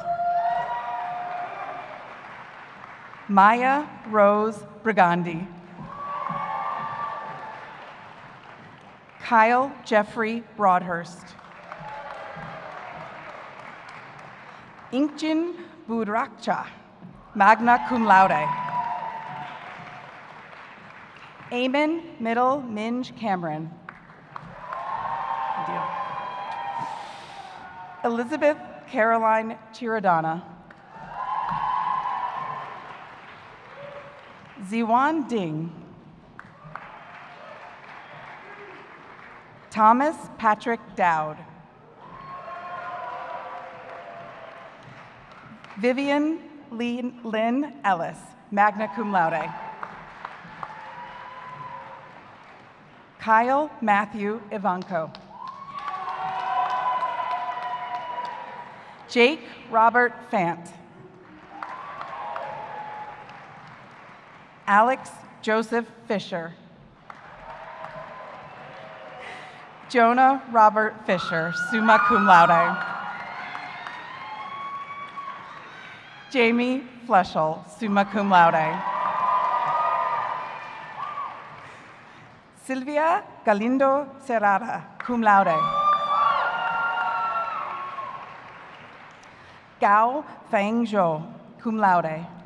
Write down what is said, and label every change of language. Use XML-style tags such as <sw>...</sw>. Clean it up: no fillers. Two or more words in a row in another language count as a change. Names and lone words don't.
<en>Maya Rose Brigandi. Kyle Jeffrey Broadhurst. Inkjin Budrakcha,</en> <la>magna cum laude.</la> <en>Eamon Middle Minge Cameron. Elizabeth Caroline Chiradana. Ziwan Ding. Thomas Patrick Dowd. Vivian Lynn Ellis,</en> <la>magna cum laude.</la> <en>Kyle Matthew Ivanko. Jake Robert Fant. Alex Joseph Fisher. Jonah Robert Fisher,</en> <la>summa cum laude.</la> <en>Jamie Fleschel,</en> <la>summa cum laude.</la> <en>Silvia Galindo Serrata,</en> <la>cum laude.</la> <en>Gao Feng Zhou,</en> <la>cum laude.</la>